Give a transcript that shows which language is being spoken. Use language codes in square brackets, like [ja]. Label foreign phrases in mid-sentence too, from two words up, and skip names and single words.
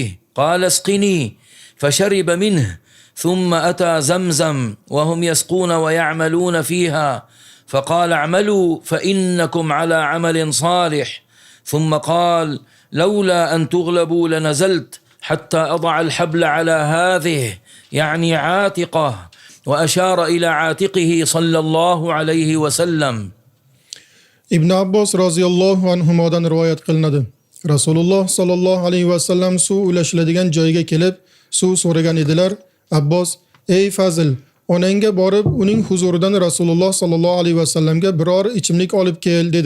[ar] قال اسقني فشرب منه ثم أتى زمزم وهم يسقون ويعملون فيها فقال اعملوا فإنكم على عمل صالح. ثم قال لولا أن تغلبوا لنزلت حتى أضع الحبل على هذه يعني عاتقه وأشار إلى عاتقه صلى الله عليه وسلم. [uz] Ibn Abbos [ar] رضي الله عنه [uz] rivoyat qilinadi. Rasululloh [ar] صلى الله عليه وسلم [uz] suv ulashiladigan joyga kelib suv so'ragan edilar. Abbos: "Ey Fazil, onangga borib uning huzuridan Rasululloh [ar] صلى الله عليه وسلم [uz] biror ichimlik olib kel dedi.